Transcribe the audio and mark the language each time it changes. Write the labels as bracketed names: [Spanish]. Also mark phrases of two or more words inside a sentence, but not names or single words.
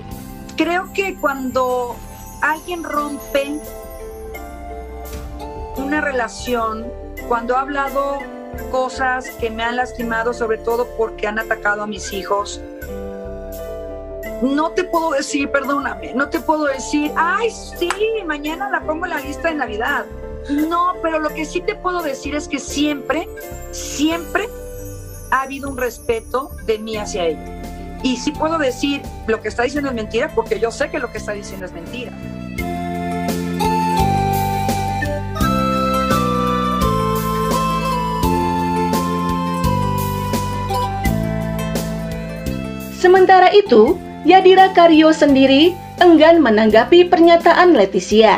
[Spanish] Creo que cuando alguien rompe una relación, cuando ha hablado cosas que me han lastimado, sobre todo porque han atacado a mis hijos, no te puedo decir, perdóname, no te puedo decir, ay, sí, mañana la pongo en la lista de Navidad. No, pero lo que sí te puedo decir es que siempre ha habido un respeto de mí hacia ella. Y sí puedo decir, lo que está diciendo es mentira, porque yo sé que lo que está diciendo es mentira. [Indonesian] Sementara itu, Yadira Carrillo sendiri enggan menanggapi pernyataan Leticia.